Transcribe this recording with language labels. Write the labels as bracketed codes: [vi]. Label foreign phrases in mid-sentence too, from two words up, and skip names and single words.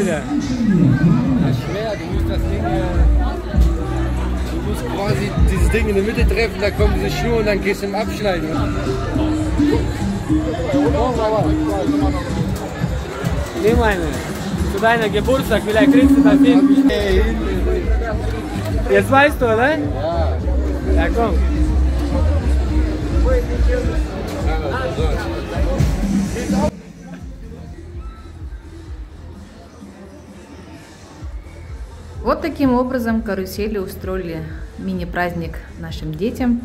[de] Das ist schwer, du musst das Ding, du musst quasi dieses Ding in der Mitte treffen, da kommt diese Schnur und dann gehst du im Abschneiden. Nimm eine. Zu deiner Geburtstag, vielleicht kriegst du das hin. Jetzt weißt du, oder? Ja. Ja, komm. [ru] Вот таким образом карусели устроили мини-праздник нашим детям.